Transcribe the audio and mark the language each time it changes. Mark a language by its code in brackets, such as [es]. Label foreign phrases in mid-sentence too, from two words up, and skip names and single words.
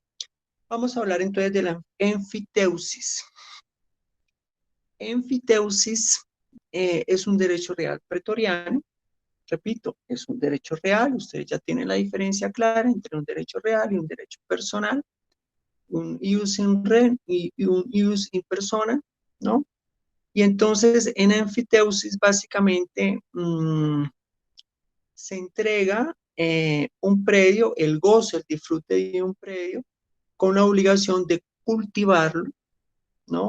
[es] Vamos a hablar entonces de la enfiteusis. Enfiteusis es un derecho real pretoriano. Repito, es un derecho real. Ustedes ya tienen la diferencia clara entre un derecho real y un derecho personal. Un [la] ius in re [es] y un [la] ius in persona, [es] ¿no? Y entonces en enfiteusis básicamente se entrega un predio, el goce, el disfrute de un predio, con la obligación de cultivarlo, ¿no?